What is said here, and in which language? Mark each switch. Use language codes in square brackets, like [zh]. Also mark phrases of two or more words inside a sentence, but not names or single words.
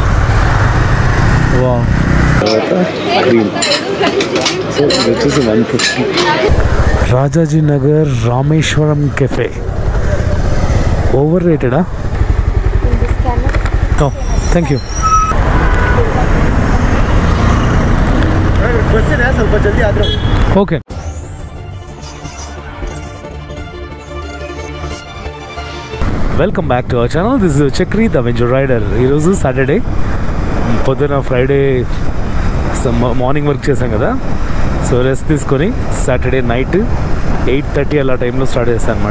[te] వా వచ్చేసి 150. రాజాజీ నగర్ రామేశ్వరం కెఫే ఓవర్ రేటెడా? [en] Thank you. [kn] ಸ್ವಲ್ಪ ಜಲ್ದಿ ಆದ್ರೆ [en] Okay. Welcome back to our channel. This is Chakri the Venture Rider. [te] ఈరోజు సాటర్డే పొద్దున, [en] Friday morning work [te] చేశాం కదా, [en] so rest [te] తీసుకొని [en] Saturday night [te] 8:30 అలా టైంలో స్టార్ట్ చేస్తాను అనమాట.